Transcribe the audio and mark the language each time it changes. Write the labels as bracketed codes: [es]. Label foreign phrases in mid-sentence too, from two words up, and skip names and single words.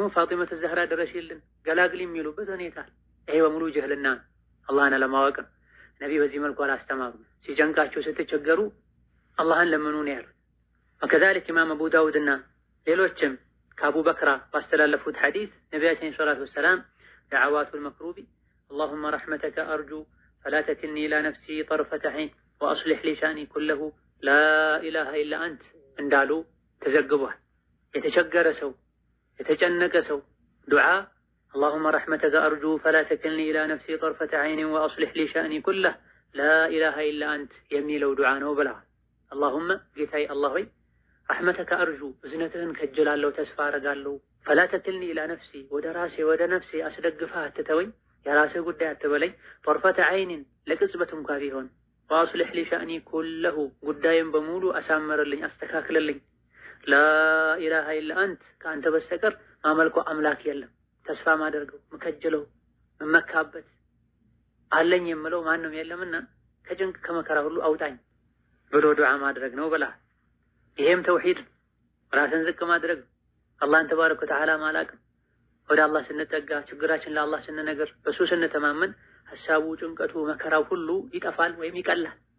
[am] ፋጢመት ዘህራ ድረሽልን ገላግል የሚሉበት ሁኔታ። ይሄ በሙሉ ጅህልና ነው፣ አላህን አለማወቅ ነው። ነቢ በዚህ መልኩ አላስተማሩም። ሲጨንቃቸው ስትቸገሩ አላህን ለምኑ ነው ያሉት። ወከዛሊክ ኢማም አቡ ዳውድና ሌሎችም ከአቡ በክራ ባስተላለፉት ሐዲስ ነቢያችን [ar] صلى الله عليه وسلم دعوات المكروب اللهم رحمتك أرجو فلا تكلني إلى نفسي طرفة عين وأصلح لي شأني كله لا إله إلا أنت [am] እንዳሉ ተዘግቧል። የተቸገረ ሰው የተጨነቀ ሰው ዱዓ [ar] اللهم رحمتك أرجو فلا تكلني إلى نفسي طرفة عين وأصلح لي شأني كله لا إله إلا أنت [am] የሚለው ዱዓ ነው ብለዋል። اللهم ጌታዬ አላህ ሆይ [ar] رحمتك أرجو [am] እዝነትህን ከጅላለሁ ተስፋ አረጋለሁ [ar] فلا تكلني إلى نفسي [am] ወደ ነፍሴ አስደግፈህ አትተወኝ፣ የራስህ ጉዳይ አትበለኝ። [ar] طرفة عين [am] ለቅጽበት እንኳ ቢሆን [ar] وأصلح لي شأني كله [am] ጉዳይን በሙሉ አሳምርልኝ አስተካክልልኝ። [ar] لا إله إلا أنت [am] ከአንተ በስተቀር ማመልኮ አምላክ የለም፣ ተስፋ ማደርገው መከጀለው መመካበት አለኝ የምለው ማንም የለምና ከጭንቅ ከመከራ ሁሉ አውጣኝ ብሎ ዱዓ ማድረግ ነው ብላ። ይሄም ተውሂድ ራስን ዝቅ ማድረግ አላህን [ar] تبارك وتعالى [am] ማላቅ። ወደ አላህ ስንጠጋ ችግራችን ለአላህ ስንነግር በሱ ስንተማመን ሐሳቡ ጭንቀቱ መከራው ሁሉ ይጠፋል ወይም ይቀላል።